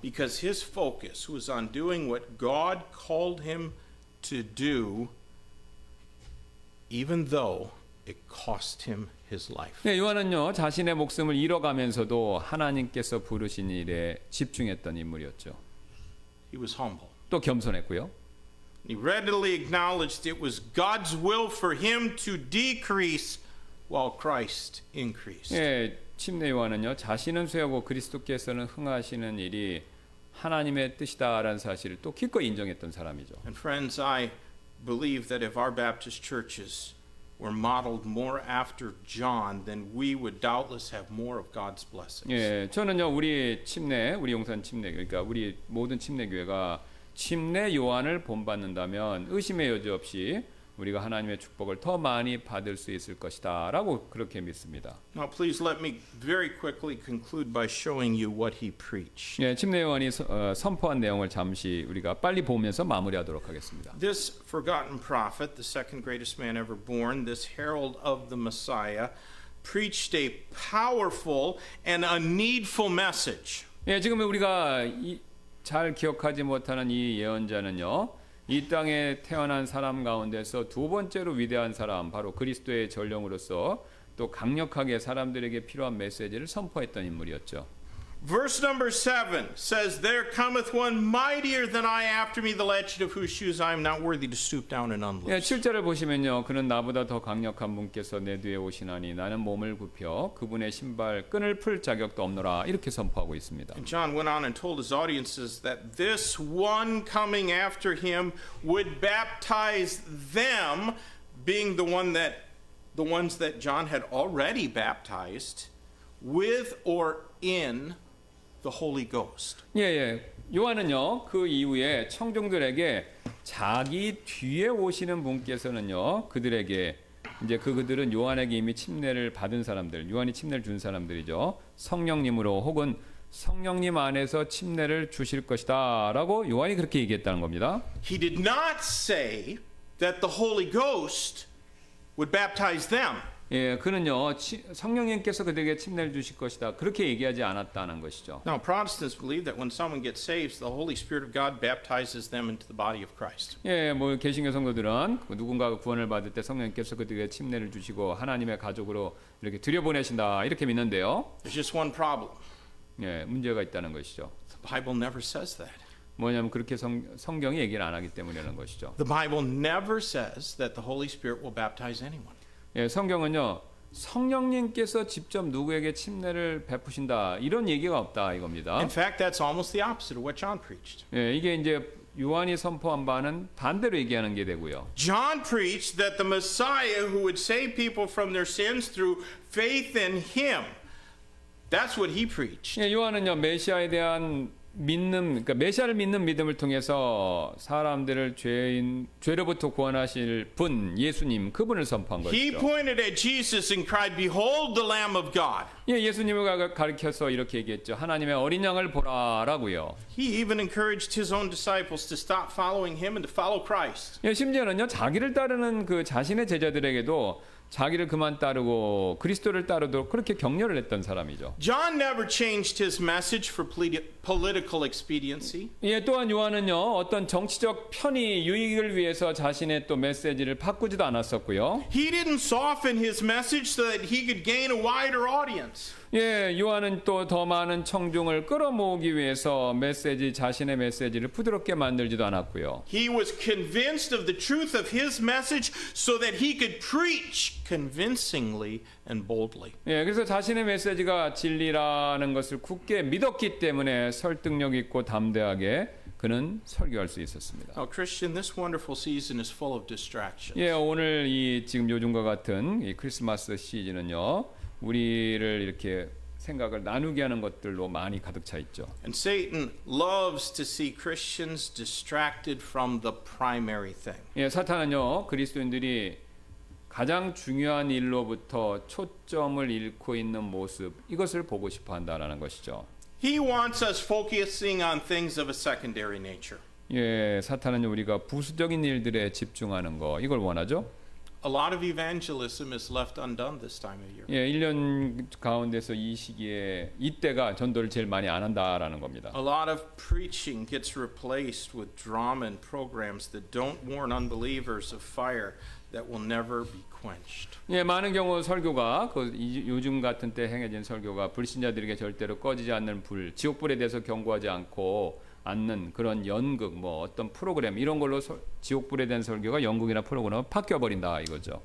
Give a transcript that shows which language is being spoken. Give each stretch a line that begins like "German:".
English: Because his focus was on doing what God called him to do, even though it cost him his life.
Korean: 네, 요한은요 자신의 목숨을 잃어가면서도 하나님께서 부르신 일에 집중했던 인물이었죠.
English: He was humble.
Korean: 또 겸손했고요.
English: He readily acknowledged it was God's will for him to decrease while Christ increased.
Korean: 예, 침례 요한은요 자신은 쇠하고 그리스도께서는 흥하시는 일이 하나님의 뜻이다라는 사실을 또 기꺼이 인정했던 사람이죠.
English: And friends, I believe that if our Baptist churches were modeled more after John, then we would doubtless have more of God's blessings.
Korean: 예, 저는요 우리 용산 침례 그러니까 우리 모든 침례교회가 침례 요한을 본받는다면 의심의 여지 없이 우리가 하나님의 축복을 더 많이 받을 수 있을 것이다라고 그렇게 믿습니다.
English: Now, please let me very quickly conclude by showing you what he preached.
Korean: 예, 침례 요한이 선포한 내용을 잠시 우리가 빨리 보면서 마무리하도록 하겠습니다.
English: This forgotten prophet, the second greatest man ever born, this herald of the Messiah, preached a powerful and a needful message.
Korean: 예, 지금 우리가 잘 기억하지 못하는 이 예언자는요. 이 땅에 태어난 사람 가운데서 두 번째로 위대한 사람 바로 그리스도의 전령으로서 또 강력하게 사람들에게 필요한 메시지를 선포했던 인물이었죠.
English: Verse number 7 says, There cometh one mightier than I after me, the latchet of whose shoes I am not worthy to stoop down and unloose.
Korean: 예, 7절을 보시면요. 그는 나보다 더 강력한 분께서 내 뒤에 오시나니 나는 몸을 굽혀 그분의 신발 끈을 풀 자격도 없노라 이렇게 선포하고 있습니다.
English: And John went on and told his audiences that this one coming after him would baptize them, being the ones that John had already baptized, with or in the Holy Ghost.
Korean: 예. 요한은요. 그 이후에 청중들에게 자기 뒤에 오시는 분께서는요. 그들에게 이제 그들은 요한에게 이미 침례를 받은 사람들, 요한이 침례를 준 사람들이죠. 성령님으로 혹은 성령님 안에서 침례를 주실 것이다라고 요한이 그렇게 얘기했다는 겁니다.
English: He did not say that the Holy Ghost would baptize them.
Korean: 예, 그는요 성령님께서 그들에게 침례를 주실 것이다 그렇게 얘기하지 않았다는 것이죠.
English: Now, Protestants believe that when someone gets saved, the Holy Spirit of God baptizes them into the body of Christ.
Korean: 예, 뭐 개신교 성도들은 누군가가 구원을 받을 때 성령님께서 그들에게 침례를 주시고 하나님의 가족으로 이렇게 들여보내신다 이렇게 믿는데요.
English: There's just one problem.
Korean: 예, 문제가 있다는 것이죠.
English: The Bible never says that.
Korean: 뭐냐면 그렇게 성경이 얘기를 안 하기 때문이라는 것이죠.
English: The Bible never says that the Holy Spirit will baptize anyone.
Korean: 예, 성경은요 성령님께서 직접 누구에게 침례를 베푸신다 이런 얘기가 없다 이겁니다.
English: In fact, that's almost the opposite of what John preached.
Korean: 예, 이게 이제 요한이 선포한 바는 반대로 얘기하는 게 되고요.
English: John preached that the Messiah who would save people from their sins through faith in him. That's what he preached.
Korean: 예, 요한은요 메시아에 대한 그러니까 메시아를 믿는 믿음을 통해서 사람들을 죄로부터 구원하실 분 예수님 그분을 선포한
English: He
Korean: 것이죠.
English: pointed at Jesus and cried, "Behold the Lamb of God."
Korean: 예, 예수님을 가리켜서 이렇게 얘기했죠. 하나님의 어린 양을 보라라고요.
English: He even encouraged his own disciples to stop following him and to follow Christ.
Korean: 예, 심지어는요 자기를 따르는 그 자신의 제자들에게도 자기를 그만 따르고 그리스도를 따르도록 그렇게 격려를 했던 사람이죠.
English: John never changed his message for political expediency.
Korean: 예, 또한 요한은요 어떤 정치적 편의 유익을 위해서 자신의 또 메시지를 바꾸지도 않았었고요.
English: He didn't soften his message so that he could gain a wider audience.
Korean: 예, 요한은 또 더 많은 청중을 끌어모으기 위해서 자신의 메시지를 부드럽게 만들지도 않았고요.
English: He was convinced of the truth of his message so that he could preach convincingly and boldly.
Korean: 예, 그래서 자신의 메시지가 진리라는 것을 굳게 믿었기 때문에 설득력 있고 담대하게 그는 설교할 수 있었습니다.
English: Now, Christian, this wonderful season is full of distractions.
Korean: 예, 오늘 이 지금 요즘과 같은 이 크리스마스 시즌은요, 우리를 이렇게 생각을 나누게 하는 것들로 많이 가득 차 있죠.
English: And Satan loves to see Christians distracted from the primary thing.
Korean: 예, 사탄은요, 그리스도인들이 가장 중요한 일로부터 초점을 잃고 있는 모습, 이것을 보고 싶어 한다라는 것이죠.
English: He wants us focusing on things of a secondary nature.
Korean: 예, 사탄은 우리가 부수적인 일들에 집중하는 거, 이걸 원하죠.
English: A lot of evangelism is left undone this time of year.
Korean: 예, 1년 가운데서 이 시기에 이때가 전도를 제일 많이 안 한다라는 겁니다.
English: A lot of preaching gets replaced with drama and programs that don't warn unbelievers of fire that will never be quenched.
Korean: 예, 많은 경우 설교가 요즘 같은 때 행해진 설교가 불신자들에게 절대로 꺼지지 않는 지옥불에 대해서 경고하지 않는 그런 연극, 뭐 어떤 프로그램 이런 걸로 지옥불에 대한 설교가 연극이나 프로그램을 바뀌어 버린다 이거죠.